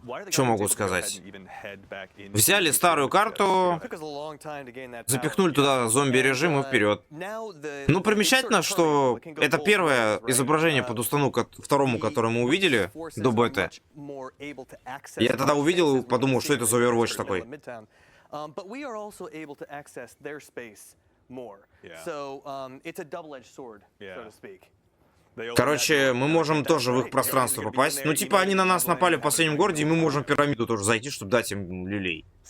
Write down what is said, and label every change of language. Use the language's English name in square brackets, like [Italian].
[Russian] Что могу сказать? Взяли старую карту, запихнули туда зомби-режим и вперед. Ну, примечательно, что это первое изображение под установку второму, которое мы увидели до беты. Я тогда увидел и подумал, что это за Overwatch такой. [English] But we are also able to access their space more. So it's a double-edged sword, so to speak. [Russian] Короче, мы можем тоже в их пространство попасть. Ну, типа, они на нас напали в последнем городе, и мы можем в пирамиду тоже зайти, чтобы дать им люлей.